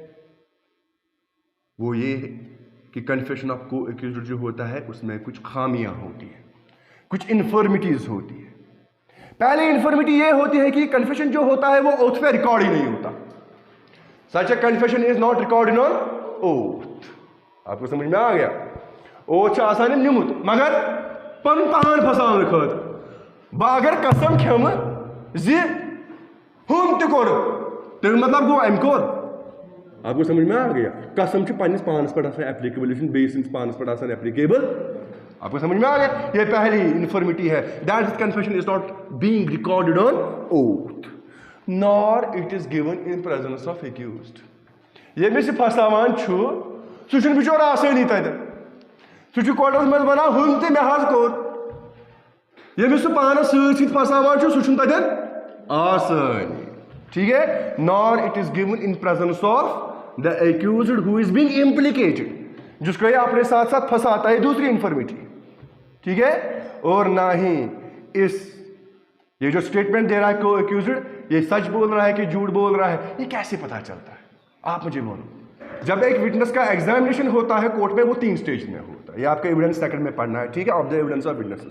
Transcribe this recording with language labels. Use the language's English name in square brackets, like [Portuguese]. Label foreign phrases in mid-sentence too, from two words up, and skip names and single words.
[Hindi] वो ये है कि [English] confession of co-accused [Hindi] जो होता है उसमें कुछ खामियां होती है, कुछ इन्फॉर्मिटीज होती है। पहली इन्फॉर्मिटी ये होती है कि कन्फेशन जो होता है वो ओथ पे रिकॉर्ड ही नहीं होता। [English] Such a confession is not recorded on oath. [Hindi] आपको समझ में आ गया? [Kashmiri] ओथ आसान निमुत मगर पन पान फसान खत अगर कसम खेम जी हम तोर तेल मतलब गो अम कोर। [Hindi] आपको समझ में आ गया? [Kashmiri] कसम पन्निस पानस पे एप्लीकेबल बेस पानस पे एप्लीकेबल। [Hindi] आपको समझ में आ गया? ये पहली इन्फॉर्मिटी है, [English] That is confession is not being recorded on oath nor it is given in presence of accused. [Kashmiri] ये में से फसावान छु सह बिचोर आसानी तत सह कोर्टस मज वन हम ते मे हज कोर, यमिस पानस सत फसावान सह तत आसानी, [Hindi] ठीक है। [English] nor it is given in presence of the accused who is being implicated, [Hindi] जिसको ये अपने साथ साथ फंसाता है, दूसरी इन्फॉर्मिटी, ठीक है। और ना ही ये जो स्टेटमेंट दे रहा है को एक्यूज्ड ये सच बोल रहा है कि झूठ बोल रहा है, ये कैसे पता चलता है? आप मुझे बोलो। जब एक विटनेस का एग्जामिनेशन होता है कोर्ट में, वो 3 स्टेज में होता है, ये आपका एविडेंस सेकंड में पढ़ना है, ठीक है, [English] of the evidence of witnesses.